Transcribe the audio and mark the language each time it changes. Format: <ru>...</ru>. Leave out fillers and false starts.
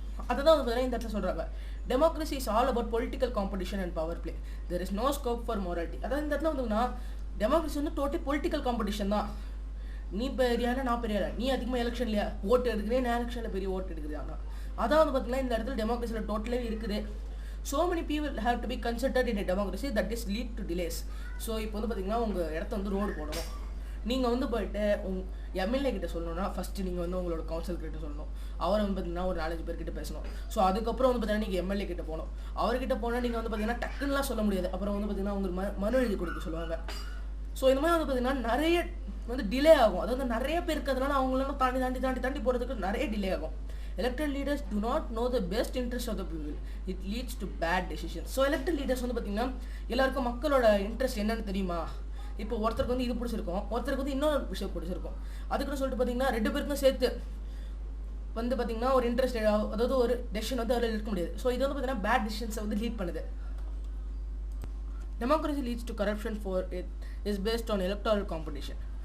<ta>அதுதான் வந்து பார்த்தீங்கன்னா இந்த இடத்துல சொல்கிறாங்க</ta> <en>Democracy is all about political competition and power play, there is no scope for morality.</en> <ta>அதாவது இந்த இடத்துல வந்துன்னா டெமோக்ரஸி வந்து டோட்டல் பொலிட்டிக்கல் காம்படிஷன் தான். நீ பெரியால நான் பெரியால, நீ அதிகமாக எலெக்ஷன்லையா ஓட்டு எடுக்கிறேன், நான் எலெக்ஷனில் பெரிய ஓட்டு எடுக்கிறேன். ஆனால் அதான் வந்து பார்த்தீங்கன்னா இந்த இடத்துல டெமோக்ரஸியில் டோட்டலே இருக்குது.</ta> <en>So many people have to be considered in a democracy that is lead to delays.</en> <ta>So இப்போ வந்து பார்த்தீங்கன்னா உங்கள் இடத்த வந்து ரோடு போடணும். நீங்கள் வந்து போய்ட்டு எம்எல்ஏ கிட்ட சொல்லணும்னா ஃபஸ்ட்டு நீங்கள் வந்து உங்களோட கவுன்சில் கிட்ட சொல்லணும். அவரை வந்து பார்த்தீங்கன்னா ஒரு 4-5 பேர்கிட்ட பேசணும். ஸோ அதுக்கப்புறம் வந்து பார்த்தீங்கன்னா நீங்கள் எம்எல்ஏ கிட்ட போகணும். அவர்கிட்ட போனால் நீங்கள் வந்து பார்த்தீங்கன்னா டக்குன்னுலாம் சொல்ல முடியாது. அப்புறம் வந்து பார்த்தீங்கன்னா உங்களுக்கு மனு எழுதி கொடுக்க சொல்லுவாங்க. ஸோ இந்த மாதிரி வந்து பார்த்தீங்கன்னா நிறைய வந்து டிலே ஆகும். அதாவது நிறைய பேர் இருக்கிறதுனால அவங்களெல்லாம் தாண்டி போகிறதுக்கு நிறைய டிலே ஆகும்.</ta> <en>Elected leaders do not know the best interest of the people. It leads to bad decisions.</en> <ta>So elected leaders வந்து பார்த்தீங்கன்னா எல்லாருக்கும் மக்களோட இன்ட்ரெஸ்ட் என்னன்னு தெரியுமா? இப்போ ஒருத்தருக்கு வந்து இது பிடிச்சிருக்கும், ஒருத்தருக்கு வந்து இன்னொரு விஷயம் பிடிச்சிருக்கும். அதுக்குன்னு சொல்லிட்டு பார்த்தீங்கன்னா 2 பேருக்கும் சேர்த்து வந்து பார்த்தீங்கன்னா ஒரு இன்ட்ரெஸ்ட் அதாவது ஒரு டெசிஷன் வந்து அதில் இருக்க முடியாது. ஸோ இது வந்து பார்த்தீங்கன்னா பேட் டிசிஷன்ஸை வந்து லீட் பண்ணுது.</ta> <en>Democracy leads to corruption for it is based on electoral competition.</en>